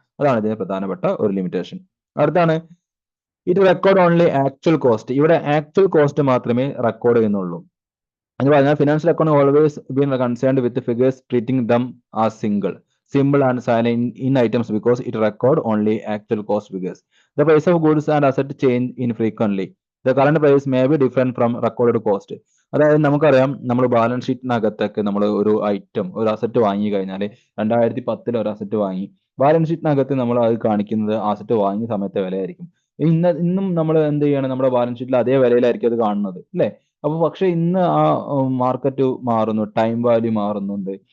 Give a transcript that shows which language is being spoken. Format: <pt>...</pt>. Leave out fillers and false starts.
<ml>അതാണ് ഇതിന്റെ പ്രധാനപ്പെട്ട ഒരു ലിമിറ്റേഷൻ. അടുത്താണ്</ml> <en>It record only actual cost.</en> <ml>ഇവിടെ ആക്ച്വൽ കോസ്റ്റ് മാത്രമേ റെക്കോർഡ് ചെയ്യുന്നുള്ളൂ. എന്ന് പറഞ്ഞാൽ</ml> <en>Financial account always been concerned with figures treating them as simple and silent in items because it record only actual cost figures. The price of goods and assets change infrequently. The current price may be different from recorded cost.</en> <ml>അതായത് നമുക്കറിയാം, നമ്മൾ balance ഷീറ്റിനകത്തൊക്കെ നമ്മൾ ഒരു item, ഒരു asset വാങ്ങി കഴിഞ്ഞാൽ 2010 ഒരു asset വാങ്ങി, ബാലൻസ് ഷീറ്റിനകത്ത് നമ്മൾ അത് കാണിക്കുന്നത് അസറ്റ് വാങ്ങിയ സമയത്തെ വിലയായിരിക്കും. ഇന്നും നമ്മൾ എന്ത് ചെയ്യണം, നമ്മുടെ ബാലൻസ് ഷീറ്റിൽ അതേ വിലയിലായിരിക്കും അത് കാണുന്നത്, അല്ലേ? അപ്പൊ പക്ഷെ ഇന്ന് ആ മാർക്കറ്റ് മാറുന്നു, ടൈം വാല്യൂ മാറുന്നുണ്ട്.</ml>